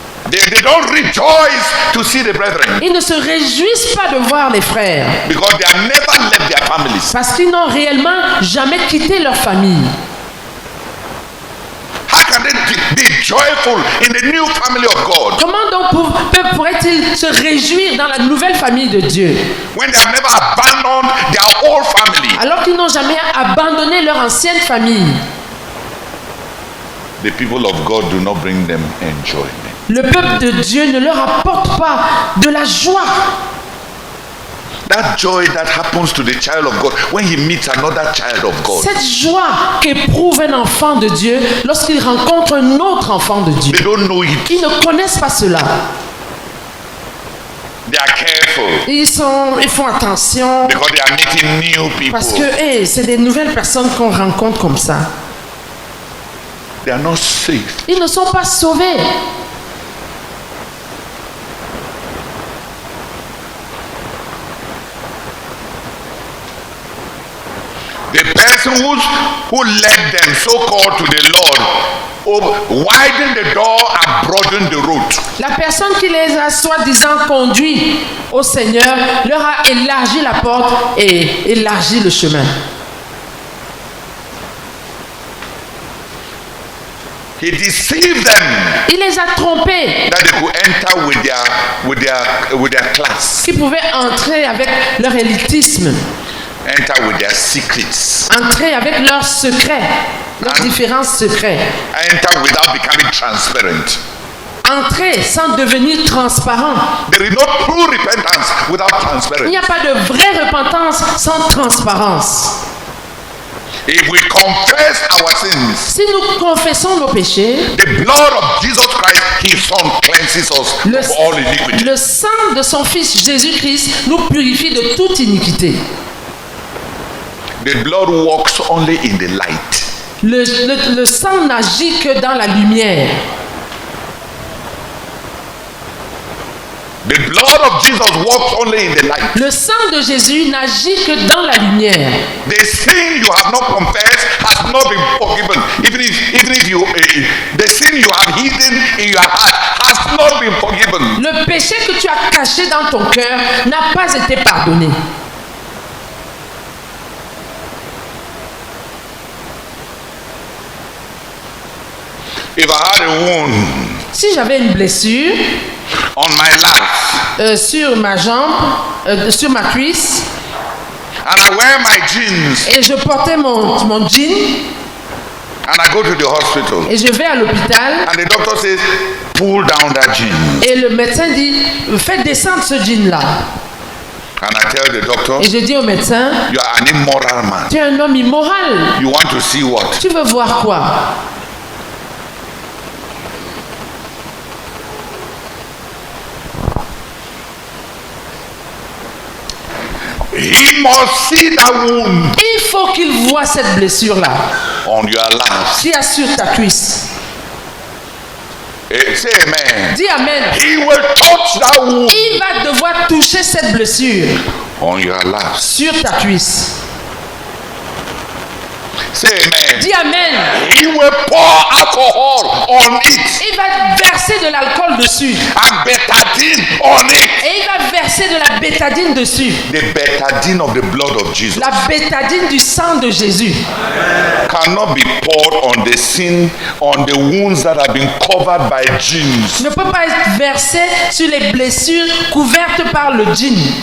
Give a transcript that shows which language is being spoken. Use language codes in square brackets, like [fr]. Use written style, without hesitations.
[en] They don't rejoice to see the brethren [fr] ils ne se réjouissent pas de voir les frères, [en] because they have never left their families. [fr] parce qu'ils n'ont réellement jamais quitté leur famille. [en] How can they be joyful in the new family of God [fr] Comment donc pourraient-ils se réjouir dans la nouvelle famille de Dieu, [en] when they have never abandoned their old family? [fr] alors qu'ils n'ont jamais abandonné leur ancienne famille? [en] The people of God do not bring them enjoyment. [fr] Le peuple de Dieu ne leur apporte pas de la joie. [en] That joy that happens to the child of God when he meets another child of God. [fr] Cette joie qu'éprouve un enfant de Dieu lorsqu'il rencontre un autre enfant de Dieu. [en] They don't know it. [fr] Ils ne connaissent pas cela. [en] They are careful [fr] Ils font attention [en] because they are meeting new people. [fr] parce que c'est des nouvelles personnes qu'on rencontre comme ça. [en] They are not safe. [fr] Ils ne sont pas sauvés. [en] The person who led them so-called to the Lord widen the door and broaden the road. [fr] La personne qui les a soi-disant conduits au Seigneur leur a élargi la porte et élargi le chemin. [en] He deceived them [fr] Il les a trompés, [en] that they could enter with their class, [fr] qui pouvaient entrer avec leur élitisme, [en] enter with their secrets, [fr] entrer avec leurs secrets, leurs différents secrets, [en] enter without becoming transparent. [fr] entrer sans devenir transparent. [en] There is no true repentance without [fr] Il [en] transparency. [fr] n'y a pas de vraie repentance sans transparence. [en] If we confess our sins, [fr] Si nous confessons nos péchés, [en] the blood of Jesus Christ, His Son, cleanses us [fr] le, [en] of all iniquity. [fr] le sang de son Fils Jésus-Christ nous purifie de toute iniquité. [en] The blood walks only in the light. [fr] Le sang n'agit que dans la lumière. [en] The blood of Jesus walks only in the light. [fr] Le sang de Jésus n'agit que dans la lumière. [en] The sin you have not confessed has not been forgiven. Even if you, the sin you have hidden in your heart has not been forgiven. [fr] Le péché que tu as caché dans ton cœur n'a pas été pardonné. [en] If I had a wound [fr] Si j'avais une blessure [en] on my life [fr] sur ma jambe, sur ma cuisse, [en] and I wear my jeans [fr] et je portais mon jean, [en] and I go to the hospital [fr] et je vais à l'hôpital, [en] and the doctor says, pull down that jeans. [fr] et le médecin dit, faites descendre ce jean-là. [en] And I tell the doctor, [fr] Et je dis au médecin, [en] you are an immoral man. [fr] tu es un homme immoral. [en] You want to see what? [fr] Tu veux voir quoi? [en] He must see that wound [fr] Il faut qu'il voie cette blessure-là [en] on your life. [fr] qui est sur ta cuisse. [en] Say amen. [fr] Dis amen. [en] He will touch that wound [fr] Il va devoir toucher cette blessure [en] on your life. [fr] sur ta cuisse. [en] Say amen. [fr] Dis amen. [en] He will pour alcohol on it [fr] Il va verser de l'alcool dessus. [en] and betadine on it. [fr] Et il va verser de la bétadine dessus. [en] The betadine of the blood of Jesus [fr] La bétadine du sang de Jésus [en] cannot be poured on the sin, on the wounds that have been covered by jeans. [fr] ne peut pas être versée sur les blessures couvertes par le jean.